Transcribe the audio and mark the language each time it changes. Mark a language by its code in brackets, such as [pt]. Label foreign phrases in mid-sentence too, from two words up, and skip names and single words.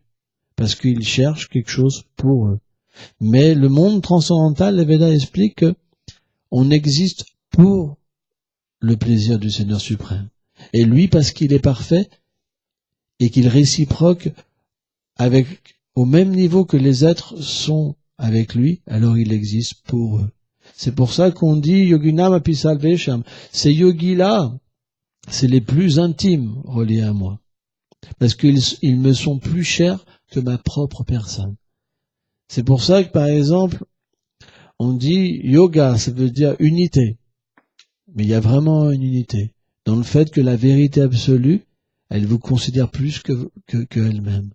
[fr] Parce qu'ils cherchent quelque chose pour eux. Mais le monde transcendantal, les Védas expliquent que on existe pour le plaisir du Seigneur suprême. Et lui, parce qu'il est parfait, et qu'il réciproque au même niveau que les êtres sont avec lui, alors il existe pour eux. C'est pour ça qu'on dit [sa] योगिनाम् अपि सर्वेषाम्. [fr] Ces yogis-là, c'est les plus intimes reliés à moi. Parce qu'ils me sont plus chers que ma propre personne. C'est pour ça que, par exemple, on dit yoga, ça veut dire unité. Mais il y a vraiment une unité. Dans le fait que la vérité absolue, elle vous considère plus que elle-même.